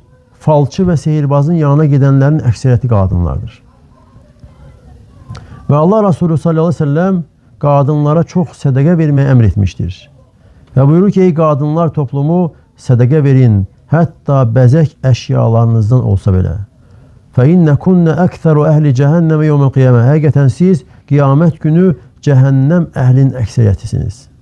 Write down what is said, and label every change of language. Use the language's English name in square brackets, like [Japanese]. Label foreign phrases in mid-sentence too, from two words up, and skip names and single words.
[Azerbaijani] Falçı və sehirbazın yanına gedənlərin əksəriyyəti qadınlardır. Və Allah Resulü [Arabic] صلى الله عليه وسلم [Azerbaijani] qadınlara çox sədəqə verməyə əmr etmişdir. Və buyurur ki, ey qadınlar toplumu, sədəqə verin, hətta bəzək əşyalarınızdan olsa belə. [Arabic] فَاِنَّكُنَّ أَكْثَرُ أَهْلِ جَهَنَّمَ يَوْمَ الْقِيَامَةِ. [Azerbaijani] Həqiqətən siz qiyamət günü cəhənnəm əhlinin əksəriyyətisiniz.